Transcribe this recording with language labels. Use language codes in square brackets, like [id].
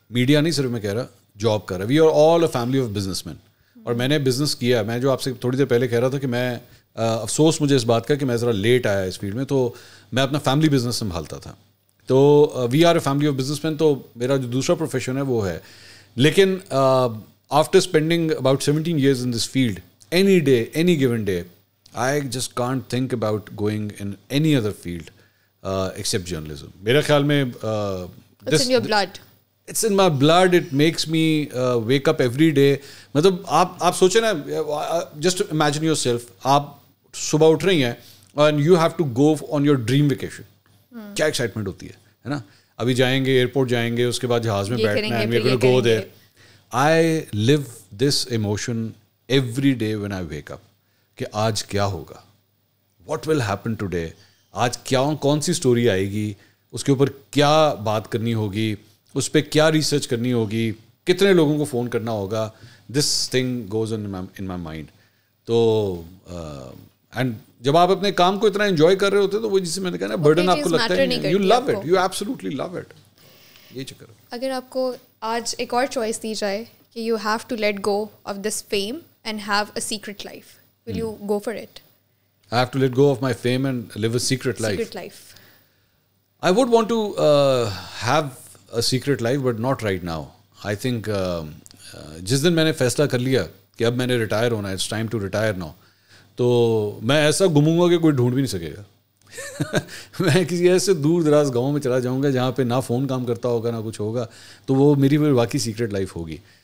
[ur] Media نہیں صرف میں کہہ رہا, جاب کر رہا ہے. [en] We are all a family of businessmen. [ur] اور میں نے بزنس کیا. میں جو آپ سے تھوڑی دیر پہلے کہہ رہا تھا کہ میں افسوس مجھے اس بات کا کہ میں ذرا لیٹ آیا اس فیلڈ میں, تو میں اپنا فیملی بزنس سنبھالتا تھا. تو [en] We are a family of businessmen. [ur] تو میرا جو دوسرا پروفیشن ہے وہ ہے. لیکن [en] After spending about 17 years in this field, any day, any given day, I just can't think about going in any other field except journalism. [ur] میرا خیال میں [en] It's in your blood. It's in my blood. It makes me wake up every day. [ur] مطلب آپ سوچیں نا, [en] just imagine yourself, [ur] آپ صبح اٹھ رہی ہیں [en] and you have to go on your dream vacation. [ur] کیا ایکسائٹمنٹ ہوتی ہے نا. ابھی جائیں گے ایئرپورٹ, جائیں گے, اس کے بعد جہاز میں بیٹھنا ہے, [en] we're going to go there. I live this emotion every day when I wake up [ur] کہ آج کیا ہوگا, [en] what will happen today, [ur] آج کون سی سٹوری آئے گی, اس کے اوپر کیا بات کرنی ہوگی, اس پہ کیا ریسرچ کرنی ہوگی, کتنے لوگوں کو فون کرنا ہوگا. [en] This thing goes in my mind. [ur] تو اینڈ جب آپ اپنے کام کو اتنا انجوائے کر رہے ہوتے تو وہ جسے میں نے کہا نا برڈن آپ کو لگتا ہے, [en] You love it, you absolutely love it. [ur] یہ چکر. اگر آپ کو آج ایک اور چوائس دی جائے کہ [en] You have to let go of this fame and have a secret life, will you go for it? I have to let go of my fame and live a secret life. Secret life. I would want to have a secret life, but not right now. I think [ur] جس دن میں نے فیصلہ کر لیا کہ اب میں نے ریٹائر ہونا ہے, [en] it's time to retire now, [ur] تو میں ایسا گھوموں گا کہ کوئی ڈھونڈ بھی نہیں سکے گا. میں کسی ایسے دور دراز گاؤں میں چلا جاؤں گا جہاں پہ نہ فون کام کرتا ہوگا نہ کچھ ہوگا, تو وہ میری واقعی سیکرٹ لائف ہوگی.